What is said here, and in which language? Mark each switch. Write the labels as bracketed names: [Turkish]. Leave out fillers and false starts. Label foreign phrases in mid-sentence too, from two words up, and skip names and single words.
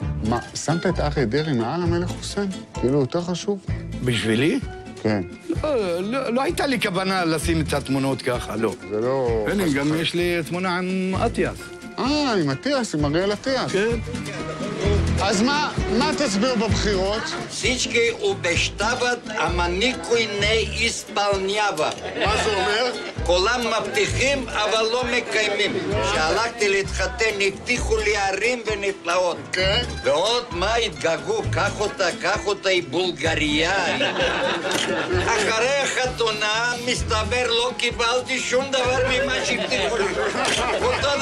[Hebrew] מה, שמת את אריה דרעי מעל המלך חוסיין? כאילו, יותר חשוב? בשבילי? כן. לא הייתה לי כוונה לשים את התמונות ככה, לא. זה לא... הנה, גם יש לי תמונה עם אטיאס. עם אטיאס, עם אריאל אטיאס. כן. אז מה תסביר בבחירות? [Bulgarian] Всички обещават, ама никой не изпълнява. [Hebrew] מה זה אומר? כולם מבטיחים, אבל לא מקיימים. כשהלכתי להתחתן, הבטיחו לי ערים ונפלאות. כן? ועוד מה התגעגעו, קח אותה, היא בולגריה. אחרי החתונה, מסתבר, לא קיבלתי שום דבר ממה שהבטיחו לי.